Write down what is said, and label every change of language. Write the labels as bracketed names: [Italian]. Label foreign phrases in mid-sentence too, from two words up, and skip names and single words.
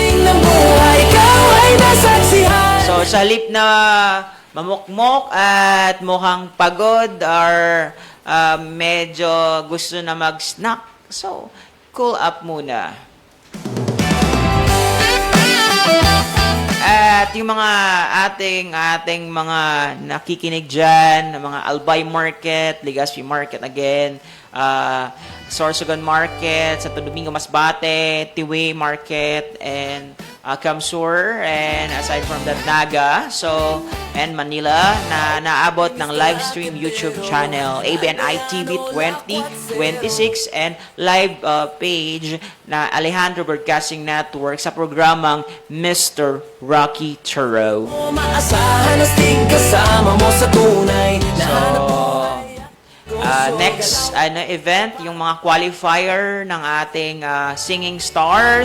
[Filipino] So, sa halip na mamukmok at mukhang pagod or medyo gusto na mag-snack, so, [English] cool up [Filipino] muna. At yung mga ating mga nakikinig dyan, mga Albay Market, Legazpi Market [English] again, Sorsogon Market, Santo Domingo Masbate, Tiwi Market, and Kamsur, and aside from that, [Filipino] Naga, and Manila, na naabot ng [English] live stream YouTube channel, [Filipino] ABNI TV 2026, [English] and live page [Filipino] na Alejandro Broadcasting Network sa programang Mr. Rocky Taro. Next event, yung mga qualifier ng ating singing stars.